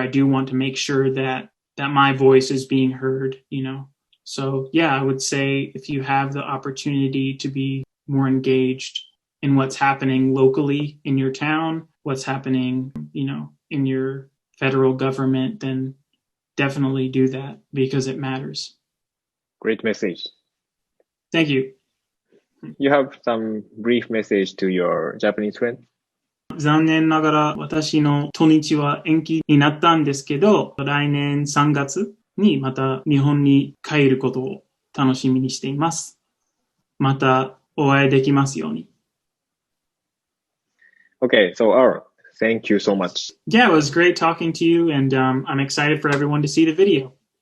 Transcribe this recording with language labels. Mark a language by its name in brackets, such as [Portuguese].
[English] I do want to make sure that my voice is being heard, So yeah, I would say if you have the opportunity to be more engaged in what's happening locally in your town, what's happening, in your federal government, then definitely do that because it matters. Great message. Thank you. You have some brief message to your Japanese friend? [Japanese] 残念ながら私の土日は延期になったんですけど、来年3月にまた日本に帰ることを楽しみにしています。またお会いできますように。 [English] Okay, so Aaron, thank you so much. Yeah, it was great talking to you, and I'm excited for everyone to see the video.